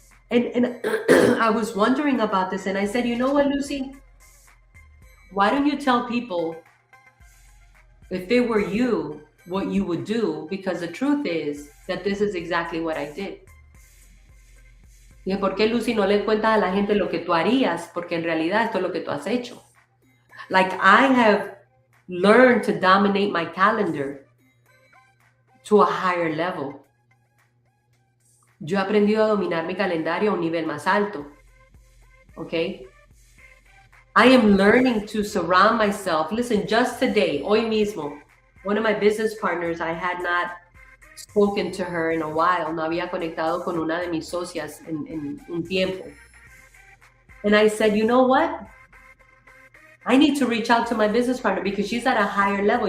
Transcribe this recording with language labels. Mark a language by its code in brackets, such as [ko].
[en] And I was wondering about this, and I said, you know what, Lucy? Why don't you tell people, if they were you, what you would do? Because the truth is that this is exactly what I did. [es] Dije, ¿por qué, Lucy, no le cuentas a la gente lo que tú harías? Porque en realidad esto es lo que tú has hecho. [en] Like, I have learned to dominate my calendar to a higher level. [es] Yo he aprendido a dominar mi calendario a un nivel más alto. [en] Okay? I am learning to surround myself. Listen, just today, [es] hoy mismo, [en] one of my business partners, I had not spoken to her in a while. [es] No había conectado con una de mis socias en un tiempo. [en] And I said, you know what? I need to reach out to my business partner because she's at a higher level.